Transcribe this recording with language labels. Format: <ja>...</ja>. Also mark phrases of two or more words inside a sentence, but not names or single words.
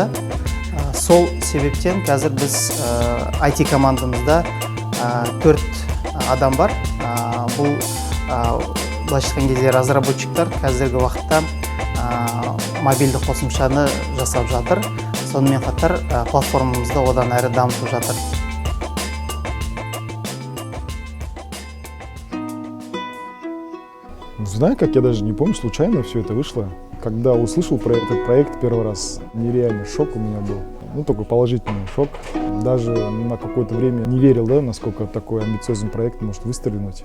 <kk>Сол себептен қазір біз IT командамызда 4 адам бар. Бұл былайша айтқан кезде разработчиктар қазіргі уақытта мобильді қосымшаны жасап жатыр. Сонымен қатар платформамызды одан әрі дамытып жатыр.</kk> <ru>Знаю, как я даже не помню, случайно все это вышло. Когда услышал про этот проект первый раз, нереальный шок у меня был. Ну, такой положительный шок. Даже на какое-то время не верил, да, насколько такой амбициозный проект может выстрелить.</ru>